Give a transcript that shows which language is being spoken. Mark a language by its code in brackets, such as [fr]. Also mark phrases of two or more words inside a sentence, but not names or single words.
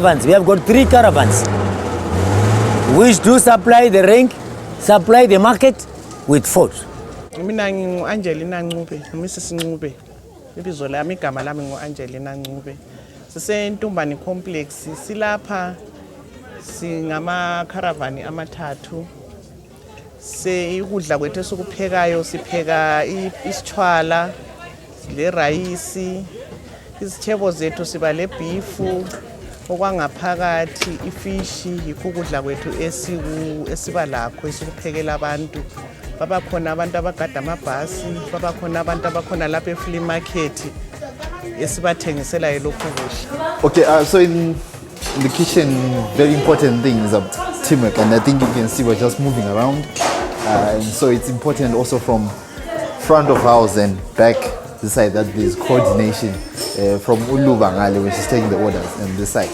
[en] We have got 3 caravans which do supply the rank, supply the market with food. [nd] Mina ngingu-Angelina Njube, Mrs. Njube. Ibizo lami igama lami ngu-Angelina Njube. Sise-Entumbane complex silapha singama caravan amathathu. Ukudla kwethu esikuphekayo sipheka isitshwala, le rice, izithebo zethu siba le beef, okwangaphakathi ifish, yikho ukudla kwethu esiba lakho esikuphekela abantu. Baba khona abantu abagada amabhasi, baba khona abantu abakhona lapha e-flea market esibathengisela lokho kudla. [en] Okay, so in the kitchen, very important thing is teamwork, and I think you can see we're just moving around. And so it's important also from front of house and back this side that there's coordination from Lobengula, which is taking the orders, and this side.